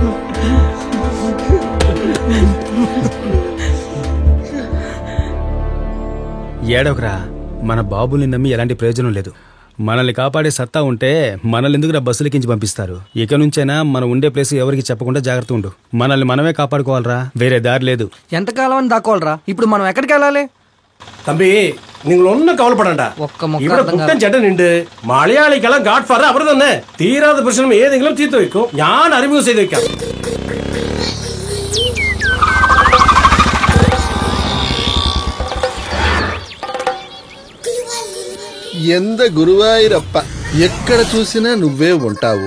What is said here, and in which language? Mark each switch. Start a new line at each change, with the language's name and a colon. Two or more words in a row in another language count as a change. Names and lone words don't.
Telugu: ఏడవకరా. మన బాబుల్ని నమ్మి ఎలాంటి ప్రయోజనం లేదు. మనల్ని కాపాడే సత్తా ఉంటే మనల్ని ఎందుకు బస్సులకించి పంపిస్తారు? ఇక నుంచైనా మనం ఉండే ప్లేస్ ఎవరికి చెప్పకుండా జాగ్రత్త ఉండు. మనల్ని మనమే కాపాడుకోవాలరా, వేరే దారి లేదు. ఎంతకాలం అని దాక్కోవాలరా? ఇప్పుడు మనం ఎక్కడికి వెళ్ళాలి?
Tamil: தம்பி நீங்கள் ஒன்னும் கவலைப்படண்டா.
Malayalam: ഇവിടെ പുത്തൻ ചേട്ടനുണ്ട്. മലയാളിക്കെല്ലാം
English: god father
Malayalam: അവർ തന്നെ. തീരാത്ത പ്രശ്നം ഏതെങ്കിലും തീർത്തു വെക്കും. ഞാൻ അറിമുഖം ചെയ്ത് വെക്കാം.
Telugu: ఎంత గురువాయూరప్ప, ఎక్కడ చూసినా నువ్వే ఉంటావు.